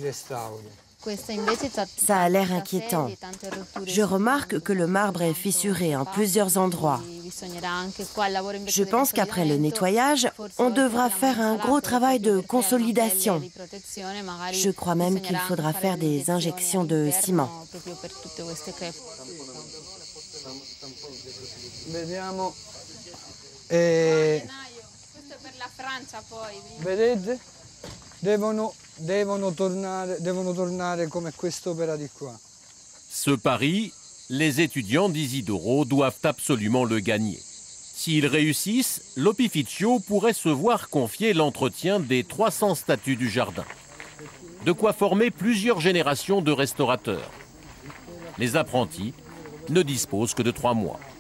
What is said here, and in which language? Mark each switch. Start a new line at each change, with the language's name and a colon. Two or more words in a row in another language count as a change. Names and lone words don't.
French: Ça a l'air inquiétant. Je remarque que le marbre est fissuré en plusieurs endroits. Je pense qu'après le nettoyage, on devra faire un gros travail de consolidation. Je crois même qu'il faudra faire des injections de ciment.
Italian: Vedete? Devono tornare come quest'opera di qua.
French: Ce pari, les étudiants d'Isidoro doivent absolument le gagner. S'ils réussissent, l'Opificio pourrait se voir confier l'entretien des 300 statues du jardin. De quoi former plusieurs générations de restaurateurs. Les apprentis ne disposent que de 3 mois.